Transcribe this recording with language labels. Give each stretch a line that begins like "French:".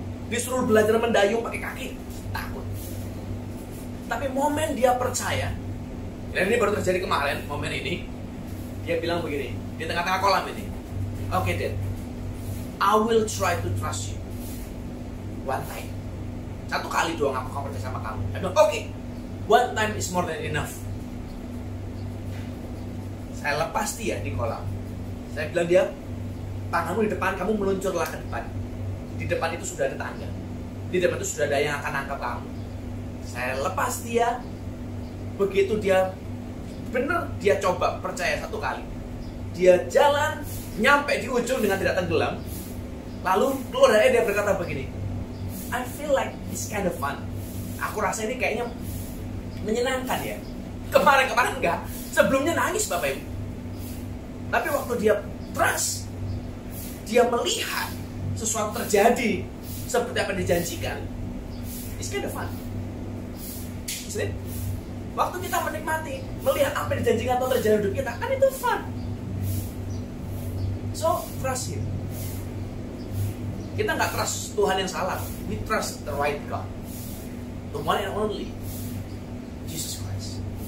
Indonesian: Disuruh belajar mendayung pakai kaki takut. Tapi momen dia percaya, dan ini baru terjadi kemarin, momen ini dia bilang begini di tengah-tengah kolam ini,
English: okay, Dad, I will try to trust you one time.
Indonesian: Satu kali doang aku akan percaya sama kamu. Dia bilang,
English: okay, one time is more than enough.
Indonesian: Saya lepas dia di kolam. Saya bilang dia, tanganmu di depan, kamu meluncurlah ke depan. Di depan itu sudah ada tangga. Di depan itu sudah ada yang akan nangkap kamu. Saya lepas dia. Begitu dia benar, dia coba percaya satu kali. Dia jalan, nyampe di ujung dengan tidak tenggelam. Lalu keluar dari dia berkata begini,
English: I feel like it's kind of fun.
Indonesian: Aku rasa ini kayaknya menyenangkan ya. Kemarin enggak. Sebelumnya nangis Bapak Ibu. Tapi waktu dia trust, dia melihat sesuatu terjadi seperti apa yang dijanjikan,
English: it's kind of fun. Isn't it?
Indonesian: Waktu kita menikmati, melihat apa yang dijanjikan atau terjadi hidup kita, kan itu fun.
English: So, trust Him.
Indonesian: Kita nggak trust Tuhan yang salah.
English: We trust the right God, the one and only Jesus Christ.